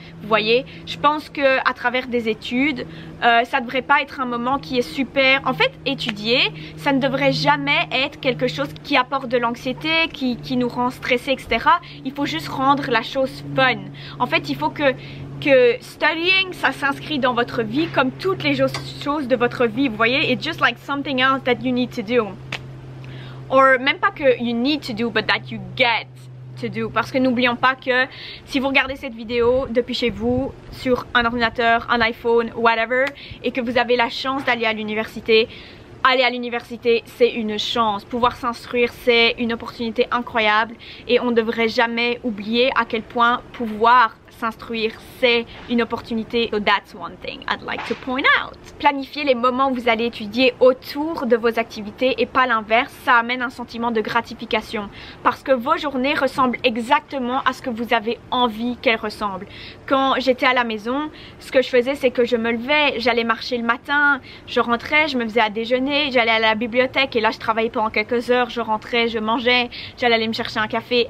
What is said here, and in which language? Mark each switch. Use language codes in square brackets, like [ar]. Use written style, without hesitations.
[fr] Vous voyez, je pense que à travers des études, ça devrait pas être un moment qui est super. En fait, étudier, ça ne devrait jamais être quelque chose qui apporte de l'anxiété, qui nous rend stressés, etc. Il faut juste rendre la chose fun. En fait, il faut que studying, ça s'inscrit dans votre vie comme toutes les choses de votre vie. Vous voyez, [en] it's just like something else that you need to do. [fr] Or même pas que [en] you need to do, but that you get to do. [fr] Parce que n'oublions pas que si vous regardez cette vidéo depuis chez vous, sur un ordinateur, un iPhone, whatever, et que vous avez la chance d'aller à l'université, aller à l'université, c'est une chance. Pouvoir s'instruire, c'est une opportunité incroyable et on ne devrait jamais oublier à quel point pouvoir s'instruire, c'est une opportunité. [en] So that's one thing I'd like to point out. [fr] Planifier les moments où vous allez étudier autour de vos activités et pas l'inverse, ça amène un sentiment de gratification parce que vos journées ressemblent exactement à ce que vous avez envie qu'elles ressemblent. Quand j'étais à la maison, ce que je faisais, c'est que je me levais, j'allais marcher le matin, je rentrais, je me faisais à déjeuner, j'allais à la bibliothèque et là je travaillais pendant quelques heures, je rentrais, je mangeais, j'allais aller me chercher un café.